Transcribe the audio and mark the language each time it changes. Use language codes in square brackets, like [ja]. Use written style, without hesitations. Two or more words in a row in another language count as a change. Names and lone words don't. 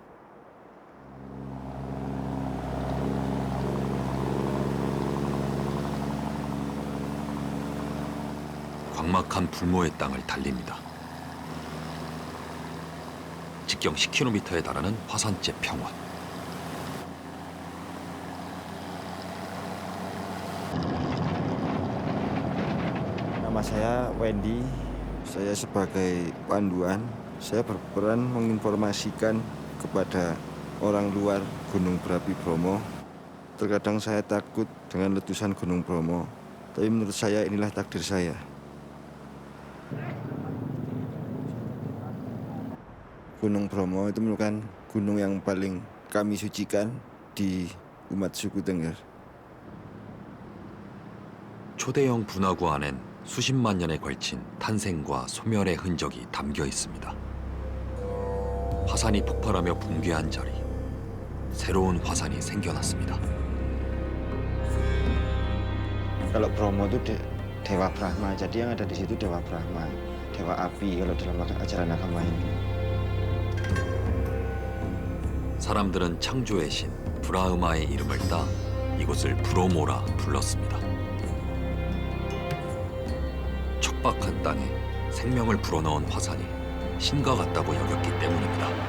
[ko] 광막한 불모의 땅을 달립니다. 직경 10km에 달하는 화산재 평원. [id] Nama saya Wendy. Saya sebagai panduan, saya berperan menginformasikan kepada orang luar Gunung Berapi Bromo. Terkadang saya takut dengan letusan Gunung Bromo, tapi menurut saya inilah takdir saya. Gunung Bromo itu merupakan gunung yang paling kami sucikan di umat suku Tengger. [ko] 초대형 분화구 안엔 수십만 년에 걸친 탄생과 소멸의 흔적이 담겨 있습니다. 화산이 폭발하며 붕괴한 자리, 새로운 화산이 생겨났습니다. [id] Kalau Bromo itu Dewa Brahma, jadi yang ada di situ Dewa Brahma, Dewa Api kalau dalam ajaran agama Hindu. [ko] 사람들은 창조의 신 브라흐마의 이름을 따 이곳을 브로모라 불렀습니다. 척박한 땅에 생명을 불어넣은 화산이 신과 같다고 여겼기 때문입니다.